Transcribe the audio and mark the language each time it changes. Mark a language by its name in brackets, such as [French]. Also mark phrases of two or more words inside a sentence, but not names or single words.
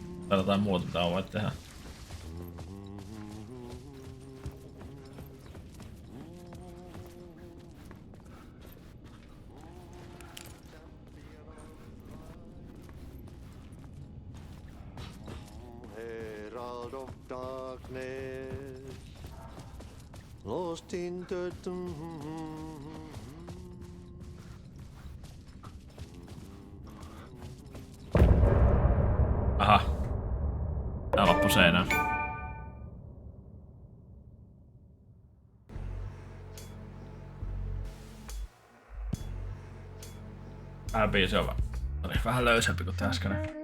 [Finnish] Tai jotain muuta tää voi tehdä. [English] Herald of darkness, lost in the [Finnish] Aha. Tää loppu seinään. Tää biisi on vähän löysempi kuin tää äskeinen.